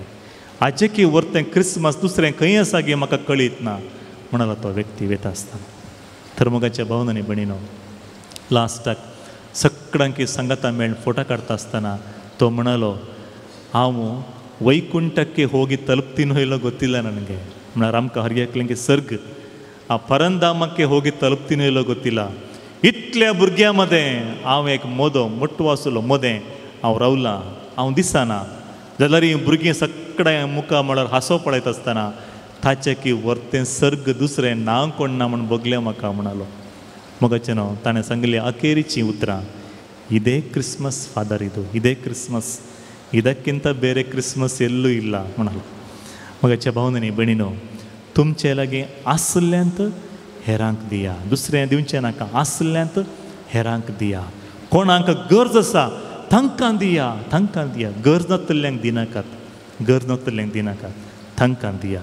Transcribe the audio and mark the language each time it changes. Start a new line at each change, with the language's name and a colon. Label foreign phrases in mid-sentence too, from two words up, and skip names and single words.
Konkani: हाजें की व्हरतें क्रिस्मस दुसरें खंय आसा गे म्हाका कळीत ना म्हणलो तो व्यक्ती वयता आसतना. तर मोगाच्या भावन आनी भयणीनो लास्टाक सगळ्यांकी संगतां मेळून फोटो काडटा आसतना तो म्हणलो हांव वैकुंठಕ್ಕೆ
Kannada: ಹೋಗಿ ತಲುಪ್ತೀನೋ ಇಲ್ಲೋ ಗೊತ್ತಿಲ್ಲ ನನಗೆ.
Konkani: म्हळ्यार आमकां हर एकल्यांक सर्ग
Kannada: ಆ ಪರಂಧಾಮಕ್ಕೆ ಹೋಗಿ ತಲುಪ್ತೀನೋ ಇಲ್ಲೋ ಗೊತ್ತಿಲ್ಲ.
Konkani: इतल्या भुरग्यां मदें हांव एक मोठो आसलो मदें हांव रावलां हांव दिसना जाल्यार ही भुरगीं सगळ्या मुखार म्हळ्यार हांसो पळयता आसतना ताचें की व्हरतें सर्ग दुसरें नांव कोण ना म्हूण बगलें म्हाका म्हणलो. मोगाचें न्हू ताणें सांगलें अखेरीचीं उतरां
Kannada: ಇದೇ ಕ್ರಿಸ್ಮಸ್ ಫಾದರ್ ಇದೇ ಕ್ರಿಸ್ಮಸ್ ಇದಕ್ಕಿಂತ ಬೇರೆ ಕ್ರಿಸ್ಮಸ್ ಎಲ್ಲೂ ಇಲ್ಲ म्हणलो.
Konkani: मोगाच्या भावनांनी भयणीनो तुमचे लागीं आसल्ल्यांत हेरांक दिया दुसरें दिवचें नाका आसल्ल्यांत हेरांक दिया. कोणाक गरज आसा तांकां दिया गरज नासलेल्यांक दिनाकात तांकां दिया.